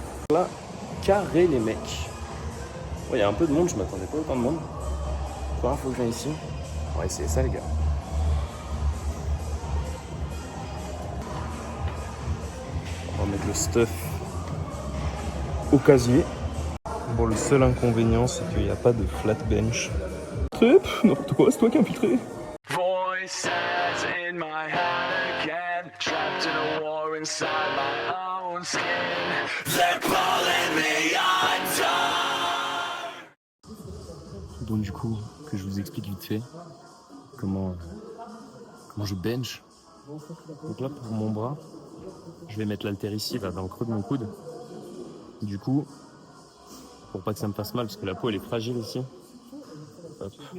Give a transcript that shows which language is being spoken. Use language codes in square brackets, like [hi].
[fr] Là, carré les mecs. Il y a un peu de monde, je m'attendais pas autant de monde. Première fois que je viens ici. On va essayer ça les gars. On va mettre le stuff au casier. Bon, le seul inconvénient, c'est qu'il n'y a pas de flat bench. Trip, n'importe quoi, c'est toi qui as infiltré. [en] Voices in my head again, trapped in a war inside my own skin. They're pulling me under. [fr] Donc du coup, que je vous explique vite fait comment je bench. Donc là, pour mon bras, je vais mettre l'haltère ici, là, dans le creux de mon coude. Du coup, pour pas que ça me fasse mal, parce que la peau elle est fragile ici. Hop.